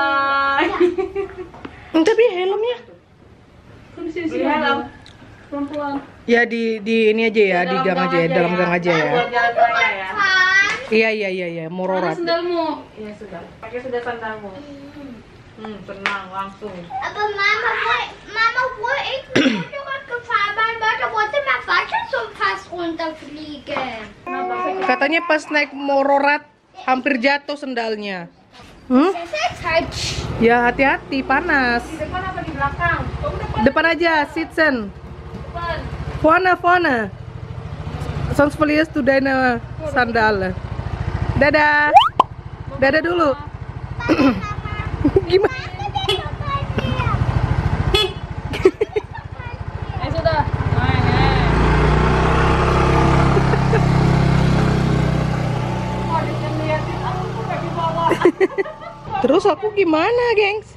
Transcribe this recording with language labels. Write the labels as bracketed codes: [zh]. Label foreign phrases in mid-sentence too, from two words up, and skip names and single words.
[id] Tapi helmnya. Beli helm. Pelan-pelan. Ya di ini aja ya, di gang aja ya, dalam gang aja ya. Buat jalan raya ya. Iya, mororat. Sandalmu. Iya sudah. Pakai sudah sandalmu. Tenang langsung. [de] Aber Mama, wo ich mit dem Motorrad gefahren bin, da wollte mein Vater so fast runterfliegen. [id] Katanya pas naik mororat hampir jatuh sendalnya. Ya hati-hati, panas. Di depan apa di belakang? Depan aja, [de] sitzen. [id] Depan. [de] Vorne. Sonst verlierst du deine Sandale. [id] Dadah. Dadah dulu. Gimana? Sudah. Terus aku gimana, gengs?